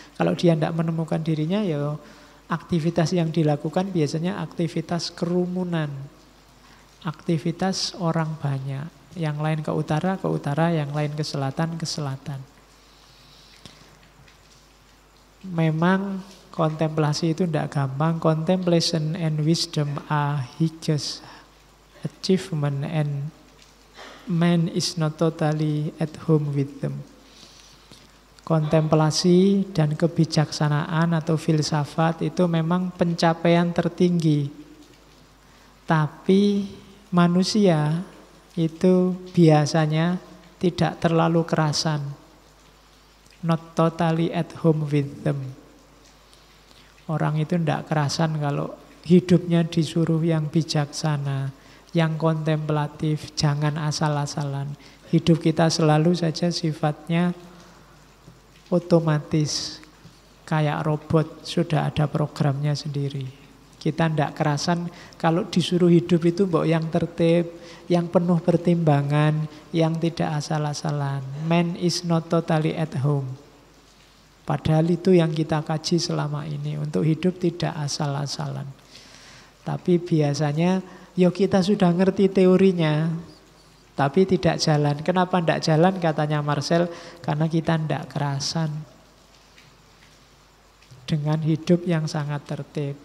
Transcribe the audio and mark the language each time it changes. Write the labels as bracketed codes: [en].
[id] Kalau dia tidak menemukan dirinya, aktivitas yang dilakukan biasanya aktivitas kerumunan. Aktivitas orang banyak. Yang lain ke utara, yang lain ke selatan, ke selatan. Memang kontemplasi itu tidak gampang. [en] Contemplation and wisdom are highest achievement and man is not totally at home with them. [id] Kontemplasi dan kebijaksanaan atau filsafat itu memang pencapaian tertinggi. Tapi manusia itu biasanya tidak terlalu kerasan. [en] Not totally at home with them. [id] Orang itu tidak kerasan kalau hidupnya disuruh yang bijaksana, yang kontemplatif, jangan asal-asalan. Hidup kita selalu saja sifatnya otomatis, kayak robot, sudah ada programnya sendiri. Kita tidak kerasan kalau disuruh hidup itu yang tertib, yang penuh pertimbangan, yang tidak asal-asalan. [en] Man is not totally at home. [id] Padahal itu yang kita kaji selama ini. Untuk hidup tidak asal-asalan. Tapi biasanya kita sudah ngerti teorinya, tapi tidak jalan. Kenapa tidak jalan katanya Marcel? Karena kita tidak kerasan dengan hidup yang sangat tertib.